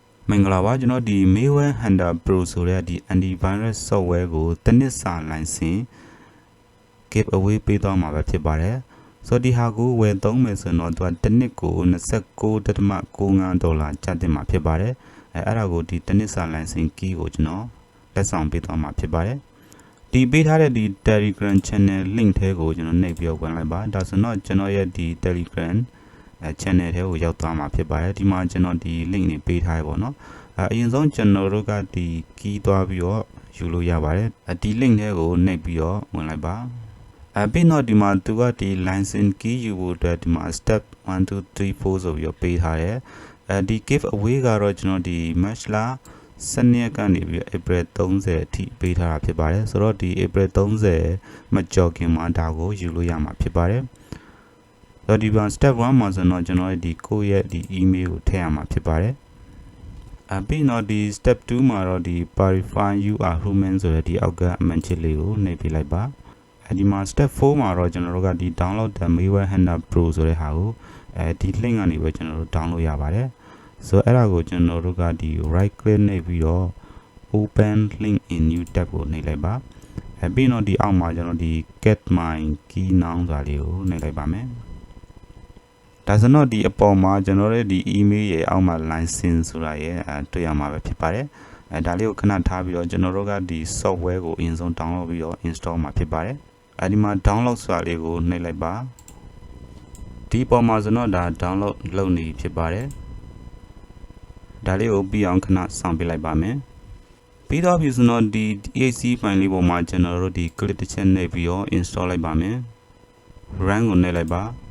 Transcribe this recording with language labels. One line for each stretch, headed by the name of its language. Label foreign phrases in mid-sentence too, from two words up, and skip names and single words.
Burmese: မင်္ဂလာပါကျွန်တော်ဒီ Maven Hunter Pro ဆိုတဲ့ဒီ
English: antivirus software
Burmese: ကိုတစ်နှစ်စာ
English: license give away
Burmese: ပေးသွားမှာပဲဖြစ်ပါတယ်ဆိုတော့ဒီဟာကိုဝယ်သုံးမယ်ဆိုတော့သူကတစ်နှစ်ကို $29.95ကျတင်မှာဖြစ်ပါတယ်အဲ့ဒါကိုဒီတစ်နှစ်စာ
English: license key
Burmese: ကိုကျွန်တော်လက်ဆောင်ပေးသွားမှာဖြစ်ပါတယ်ဒီပေးထားတဲ့ဒီ Telegram
English: channel link
Burmese: ထဲကိုကျွန်တော်နှိပ်ပြီးဝင်လိုက်ပါဒါဆိုတော့ကျွန်တော်ရဲ့ဒီ Telegram channel ထဲကိုရောက်သွားမှာဖြစ်ပါတယ်ဒီမှာကျွန်တော်ဒီ link တွေပေးထားရပါတော့အရင်ဆုံးကျွန် တော်တို့ကဒီ key သွားပြီးတော့ယူလို့ရပါတယ်ဒီ link ထဲကိုနှိပ်ပြီးတော့ဝင်လိုက်ပါပြီးတော့ဒီမှာသူကဒီ
English: license key
Burmese: ယူဖို့အတွက်ဒီမှာ step 1 2 3 4ဆိုပြီးတော့ပေးထားတယ်ဒီ
English: give away
Burmese: ကတော့ကျွန်တော်ဒီ March လ12ရက်ကနေပြီး April 30အထိပေးထားတာဖြစ်ပါတယ်ဆိုတော့ဒီ April 30မကြော်ခင်မှာဒါကိုယူလို့ရမှာဖြစ် ပါတယ်ဆိုတော့ဒီမှာ step 1မှာဆိုတော့ကျွန်တော်ဒီကိုယ့်ရဲ့ဒီ email ကိုထည့်ရမှာဖြစ်ပါတယ်ပြီးတော့ဒီ step 2မှာတော့ဒီ
English: verify you are human
Burmese: ဆိုတဲ့ဒီအောက်ကအမှန်ချစ်လေးကိုနှိပ်ပေးလိုက်ပါဒီမှာ step 4မှာတော့ကျွန်တော်တို့ကဒီ
English: download the Maven Hunter Pro
Burmese: ဆိုတဲ့ဟာ ကိုဒီ link ကနေပဲကျွန်တော်တို့ download ရပါတယ်ဆိုတော့အဲ့ဒါကိုကျွန်တော်တို့ကဒီ
English: right click
Burmese: နှိပ်ပြီးတော့
English: open link in new tab
Burmese: ကိုနှိပ်လိုက်ပါပြီးတော့ဒီအောက်မှာကျွန်တော်ဒီ
English: get my key now
Burmese: ဆိုတာလေးကိုနှိပ်လိုက်ပါမယ်ဒါဆိုတော့ဒီအပေါ်မှာကျွန်တော်ရဲ့ဒီ email ရဲ့အောက်မှာ license ဆိုတာရဲ့တွေ့ရမှာပဲဖြစ်ပါတယ်ဒါလေးကိုခဏထား ပြီးတော့ကျွန်တော်တို့ကဒီ software ကိုအရင်ဆုံး download ပြီးတော့ install မှာဖြစ်ပါတယ်ဒီမှာ download ဆိုတာလေးကိုနှိပ်လိုက်ပါဒီပေါ်မှာဆိုတော့ဒါ download လုပ်နေဖြစ်ပါတယ်ဒါလေးကိုပြီးအောင်ခဏစောင့်ပြလိုက်ပါမယ်ပြီးတော့ပြီဆိုတော့ဒီ
English: exe file
Burmese: လေးပေါ်မှာကျွန်တော်တို့ဒီ click တစ်ချက်နှိပ်ပြီးတော့ install လိုက်ပါမယ် run ကိုနှိပ်လိုက်ပါ